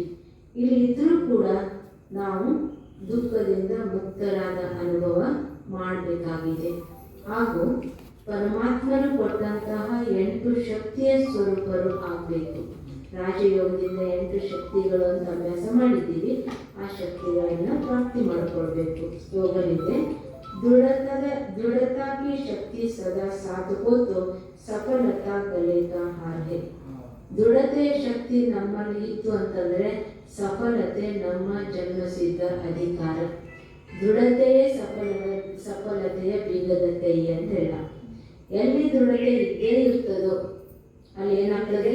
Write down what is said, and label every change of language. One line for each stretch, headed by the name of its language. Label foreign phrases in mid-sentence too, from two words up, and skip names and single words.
Kannada: ಇಲ್ಲಿ ಇದ್ರೂ ಕೂಡ ನಾವು ದುಃಖದಿಂದ ಮುಕ್ತರಾದ ಅನುಭವ ಮಾಡಬೇಕಾಗಿದೆ. ಹಾಗೂ ಪರಮಾತ್ಮನು ಕೊಟ್ಟಂತಹ 8 ಶಕ್ತಿಯ ಸ್ವರೂಪರು ಆಗಬೇಕು. ರಾಜಯೋಗದಿಂದ 8 ಶಕ್ತಿಗಳು ಅಂತ ಅಭ್ಯಾಸ ಮಾಡಿದ್ದೀವಿ. ಆ ಶಕ್ತಿಗಳನ್ನು ಪ್ರಾಪ್ತಿ ಮಾಡಿಕೊಳ್ಬೇಕು. ಸ್ಲೋಗನ್ ಇದೆ.
Hindi: दृढ़ता की शक्ति सदा साथ हो तो सफलता गले का हार है.
Kannada: ದೃಢತೆಯ ಶಕ್ತಿ ನಮ್ಮಲ್ಲಿ ಇತ್ತು ಅಂತಂದರೆ ಸಫಲತೆ ನಮ್ಮ ಜನ್ಮಸಿದ್ಧ ಅಧಿಕಾರ. ದೃಢತೆಯೇ ಸಫಲತೆಯ ಬೀಗದ ಕೈ ಅಂತ ಹೇಳ. ಎಲ್ಲಿ ದೃಢತೆ ಇದ್ದೇ ಇರ್ತದೋ ಅಲ್ಲಿ ಏನಾಗ್ತದೆ?